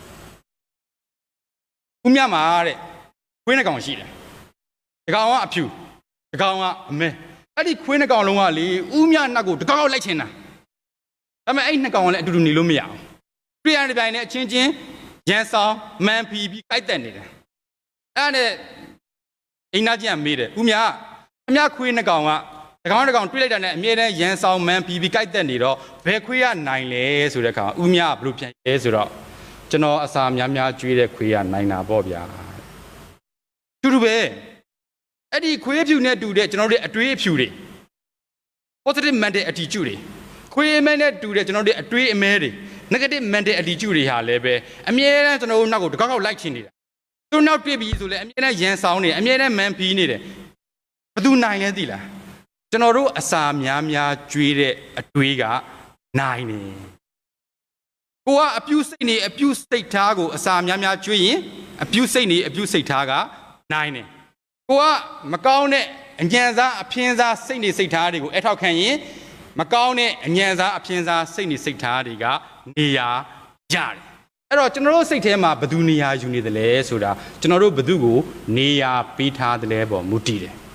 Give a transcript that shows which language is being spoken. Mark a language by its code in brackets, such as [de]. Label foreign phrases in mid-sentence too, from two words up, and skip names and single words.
[my] ဦးမြမှာတဲ့ခွေးနှကောင်ရှိတယ်တကောင်ကအဖြူတကောင်ကအမဲအဲ့ဒီခွေးနှကောင်လုံးကလေဦးမြနှက်ကိုတကောင်လိုက်ချင်တာဒါပေမဲ့အဲ့နှစ်ကောင်ကလည်းအတူတူနေလို့မရအောင်တွေ့ရတဲ့ပြိုင်နဲ့အချင်းချင်းရန်ဆောင်မန်ဖီပြီးကြိုက်တက်နေတယ်အဲ့ဒါနဲ့အိမ်သားချင်းကမေးတယ်ဦးမြအမြခွေးနှကောင်ကတကောင်တကောင် တွေ့လိုက်တာနဲ့အမြဲတမ်းရန်ဆောင်မန်ဖီပြီးကြိုက်တက်နေတော့ဘယ်ခွေးကနိုင်လဲဆိုတဲ့အခါဦးမြကဘလို့ပြန်ရဲဆိုတော့ကျွန်တော်အစာများများကျွေးတဲ့ခွေးကနိုင်တာပေါ့ဗျာတူတူပဲအဲ့ဒီခွေးဖြူနဲ့တူတဲ့ကျွန်တော်တို့အတွေးအဖြူတွေ [en] positive mental attitude [my] တွေခွေးအမဲနဲ့တူတဲ့ကျွန်တော်တို့အတွေးအမဲတွေ [en] negative mental attitude [my] တွေဟာလည်းပဲအမြဲတမ်းကျွန်တော်တို့နောက်ကိုတကောက်လိုက်ချင်နေတာသူနောက်တွေ့ပြီဆိုလဲအမြဲတမ်း ရန်ဆောင်နေအမြဲတမ်းမန်ဖီးနေတယ်ဘသူနိုင်လဲသိလားကျွန်တော်တို့အစာများများကျွေးတဲ့အတွေးကနိုင်နေကိုကအပြု စိတ်နေအပြုစိတ်ထားကိုအစာများများကျွေးရင်အပြုစိတ်နေအပြုစိတ်ထားကနိုင်တယ်ကိုကမကောင်းတဲ့အညံစားအဖျင်းစားစိတ်နေစိတ်ထားတွေကိုအထောက်ခံရင်မကောင်းတဲ့အညံစားအဖျင်းစားစိတ်နေစိတ်ထားတွေကနေရာရတယ်အဲ့တော့ကျွန်တော်တို့စိတ်ထဲမှာဘယ်သူနေရာယူနေသလဲဆိုတာကျွန်တော်တို့ဘယ်သူကိုနေရာပေးထားသလဲပေါ့မူတည်တယ်